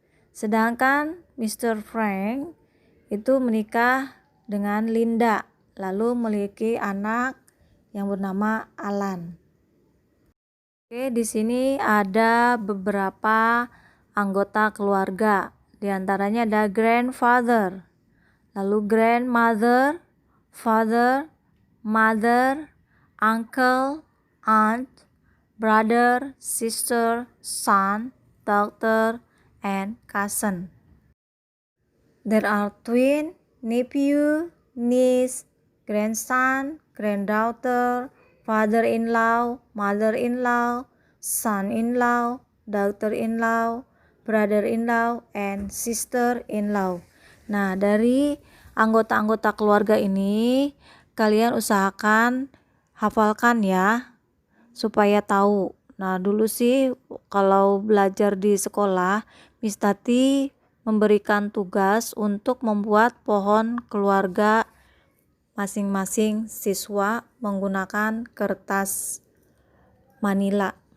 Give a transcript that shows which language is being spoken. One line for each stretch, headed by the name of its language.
Indonesian: Sedangkan Mr. Frank itu menikah dengan Linda, lalu memiliki anak yang bernama Alan. Oke, di sini ada beberapa anggota keluarga. Di antaranya ada
English: grandfather, lalu grandmother, father, mother, uncle, aunt, brother, sister, son, daughter, and cousin. There are twin, nephew, niece, grandson, granddaughter, father-in-law, mother-in-law, son-in-law, daughter-in-law, brother-in-law, and sister-in-law.
Indonesian: Nah, dari anggota-anggota keluarga ini kalian usahakan hafalkan ya, supaya tahu. Nah, dulu sih kalau belajar di sekolah, Miss Tati memberikan tugas untuk membuat pohon keluarga masing-masing siswa menggunakan kertas manila.